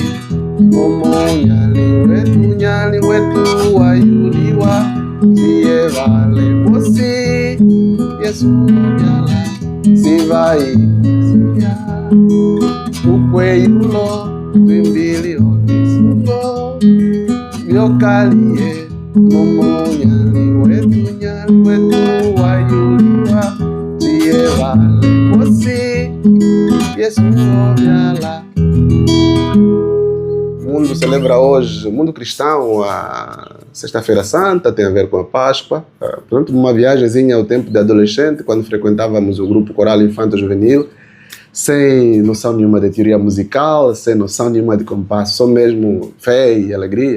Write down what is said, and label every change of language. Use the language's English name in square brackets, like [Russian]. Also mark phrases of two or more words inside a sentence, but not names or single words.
[Umbundu] omo nyali wetu wayuliwa siye vale posi Yesu nyala sivai Mesia ukwe yulo vimbili ovisungo yokali omo nyali wetu wayuliwa siye vale posi Yesu nyala. [Portuguese] O mundo celebra hoje, o mundo cristão, a Sexta-feira Santa, tem a ver com a Páscoa. Portanto, uma viagemzinha ao tempo de adolescente, quando frequentávamos o grupo coral infanto-juvenil, sem noção nenhuma de teoria musical, sem noção nenhuma de compasso, só mesmo fé e alegria.